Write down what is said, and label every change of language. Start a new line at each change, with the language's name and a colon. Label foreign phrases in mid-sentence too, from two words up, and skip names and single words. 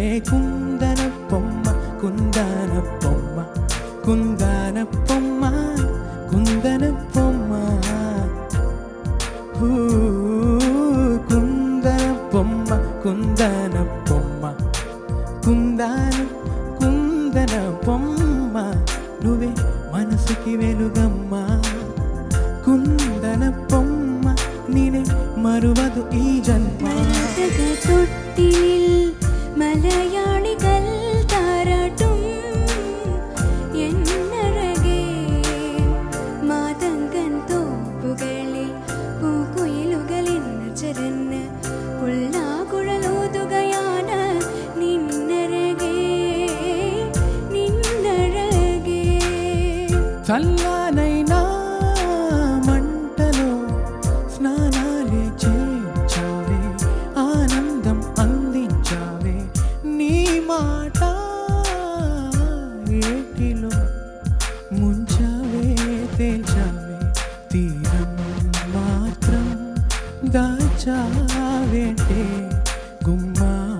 Telugu: కుందన బొమ్మ కుందన బొమ్మ కుందన బొమ్మ కుందన బొమ్మ, కుందన బొమ్మ కుందన బొమ్మ కుందన కుందన బొమ్మ, నువ్వే మనసుకి వెలుగమ్మ. కుందన బొమ్మ నినే మరువదు ఈ జన్మ.
Malayalam: തൊട്ടിൽ മലയാളികൾ താരാട്ടും എന്നഴകേ, മാതങ്കൻ തോപ്പുകളിൽ പൂക്കുയിലുകളിൽ ചരന്ന് പുല്ലാകുഴലൂതുകയാണ് നിന്നഴകേ നിന്നഴകേ.
Telugu: చల్లనైనా మంటలో స్నానాలే చేయించావే, ఆనందం అందించావే. నీ మాట ఏటిలో ముంచావే తేల్చావే, తీరం మాత్రం దాచావేంటే గుమ్మా.